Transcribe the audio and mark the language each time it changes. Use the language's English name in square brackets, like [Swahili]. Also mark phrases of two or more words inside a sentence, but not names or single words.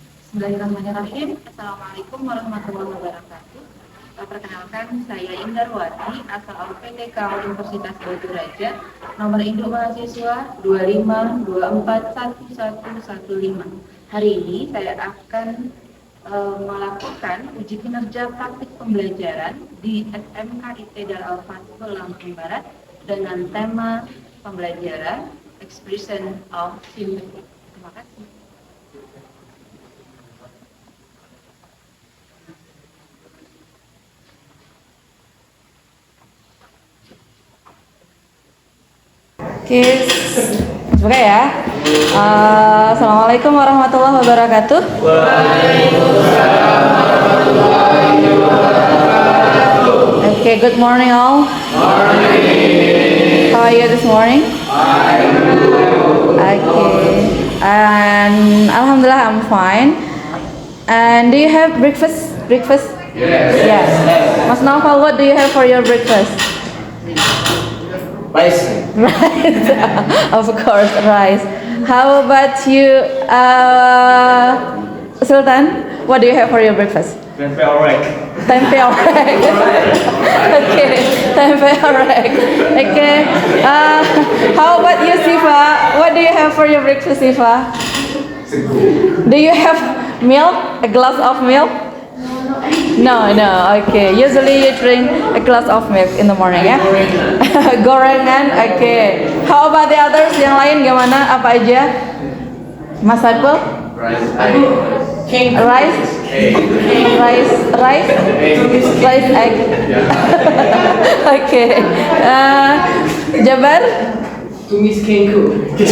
[Arabic] بسم الله الرحمن الرحيم. السلام عليكم ورحمة الله وبركاته. [Indonesian] Perkenalkan, saya Indarwati, asal LPTK Universitas Batu Raja, nomor induk mahasiswa 25241115. Hari ini saya akan melakukan uji kinerja praktik pembelajaran di SMK IT Dar Al-Fatihul Lampung Barat dengan tema pembelajaran [English] Expression of Sympathy. [Indonesian] Terima kasih. Oke, semoga ya. [Arabic] السلام عليكم ورحمة الله وبركاته. [English] Okay, good morning all. How are you this morning? Okay, and Alhamdulillah I'm fine. And do you have breakfast? Yes. Mas Naufal, what do you have for your breakfast? Rice. Rice, of course, rice. How about you, Sultan? What do you have for your breakfast? [Indonesian] Tempe orek. Tempe orek. Okay, tempe orek. [English] Okay. How about you, Siva? What do you have for your breakfast, Siva? Do you have milk? A glass of milk? No. Okay. Usually you drink a glass of milk in the morning, [Indonesian] ya? Gorengan. [English] Okay. How about the others? [Indonesian] Yang lain gimana? Apa aja? Mas Saiful? [English] Rice. Rice, egg. Okay. Jabar? [Indonesian] Tumis kengku.